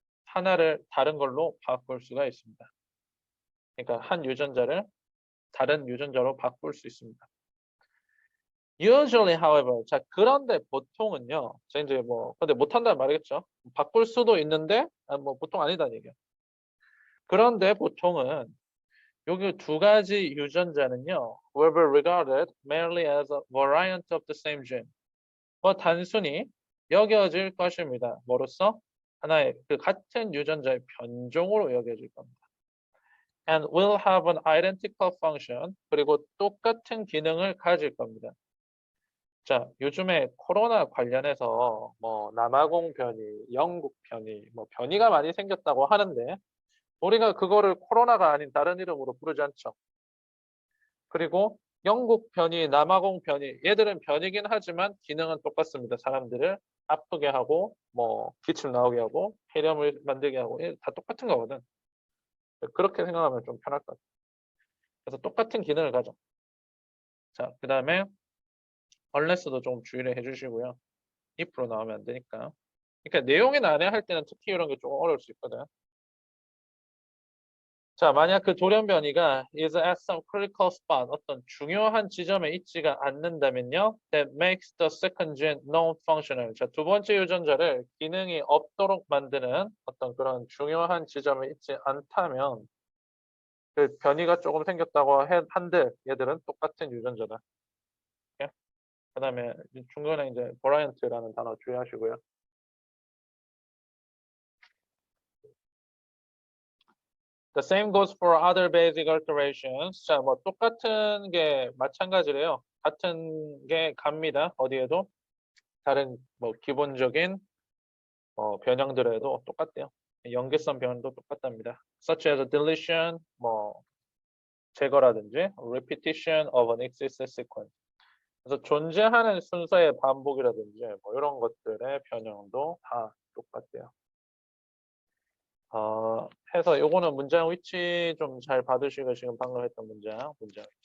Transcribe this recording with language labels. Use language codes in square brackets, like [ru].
[ko] 하나를 다른 걸로 바꿀 수가 있습니다. 그러니까 한 유전자를 다른 유전자로 바꿀 수 있습니다. [en] Usually, however, [ko] 자 그런데 보통은요. 자 이제 뭐 근데 못한다는 말이겠죠. 바꿀 수도 있는데 뭐 보통 아니다는 얘기야. 그런데 보통은 여기 두 가지 유전자는요. [en] will be regarded merely as a variant of the same gene. [ko] 뭐 단순히 여겨질 것입니다. 뭐로써? 하나의 그 같은 유전자의 변종으로 여겨질 겁니다. [en] And will have an identical function. [ko] 그리고 똑같은 기능을 가질 겁니다. 자, 요즘에 코로나 관련해서 뭐 남아공 변이, 영국 변이, 뭐 변이가 많이 생겼다고 하는데 우리가 그거를 코로나가 아닌 다른 이름으로 부르지 않죠. 그리고 영국 변이, 남아공 변이, 얘들은 변이긴 하지만 기능은 똑같습니다. 사람들을 아프게 하고, 뭐 기침 나오게 하고, 폐렴을 만들게 하고, 다 똑같은 거거든. 그렇게 생각하면 좀 편할 것 같아요. 그래서 똑같은 기능을 가져. 자, 그 다음에 unless도 좀 주의를 해주시고요. if로 나오면 안 되니까. 그러니까 내용이 난해할 때는 특히 이런 게 좀 어려울 수 있거든. 자, 만약 그 돌연변이가 [en] is at some critical spot, [ko] 어떤 중요한 지점에 있지가 않는다면요, [en] that makes the second gene non-functional. [ko] 자, 두 번째 유전자를 기능이 없도록 만드는 어떤 그런 중요한 지점에 있지 않다면 그 변이가 조금 생겼다고 한들 얘들은 똑같은 유전자다. 그 다음에 중간에 이제 variant라는 단어 주의하시고요. [en] The same goes for other basic alterations. [ko] 자, 뭐 똑같은 게 마찬가지래요. 같은 게 갑니다. 어디에도 다른 뭐 기본적인 변형들에도 똑같대요. 연계성 변도 똑같답니다. [en] Such as deletion, [ko] 뭐 제거라든지 [en] repetition of an existing sequence. [ko] 그래서 존재하는 순서의 반복이라든지 뭐 이런 것들의 변형도 다 똑같대요. 해서 요거는 문장 위치 좀 잘 받으시고 지금 방금 했던 문장 위치.